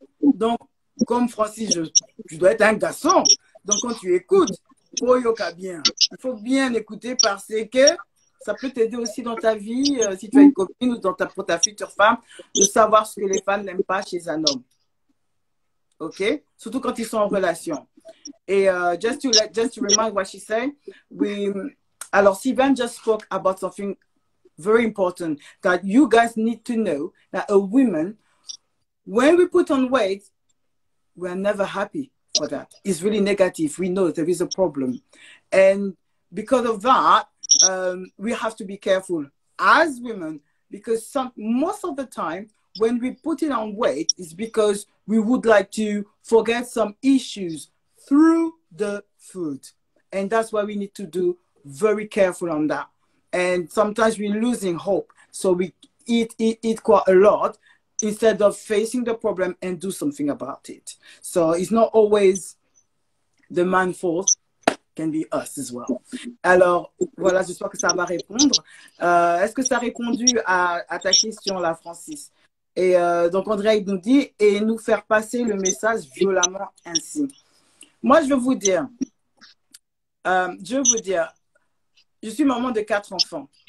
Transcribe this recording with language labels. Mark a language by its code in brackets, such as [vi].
[fr] Donc, comme Francis, tu dois être un garçon. Donc, quand tu écoutes, bien. Il faut bien écouter parce que ça peut t'aider aussi dans ta vie, si tu as une copine ou pour ta future femme, de savoir ce que les femmes n'aiment pas chez un homme. OK? Surtout quand ils sont en relation. [en] Et just to remind what she said, alors Sylvain just spoke about something very important that you guys need to know, that a woman, when we put on weight, we're never happy for that. It's really negative. We know there is a problem. And because of that, we have to be careful as women, because most of the time, when we put it on weight, it's because we would like to forget some issues through the food. And that's why we need to do very careful on that. And sometimes we're losing hope. So we eat quite a lot instead of facing the problem and do something about it. So it's not always the man's fault. Can be us as well. [fr] Alors, voilà, j'espère que ça va répondre. Est-ce que ça a répondu à ta question là, Francis? Et donc, André nous dit, et nous faire passer le message violemment ainsi. Moi, je veux vous dire, je suis maman de 4 enfants.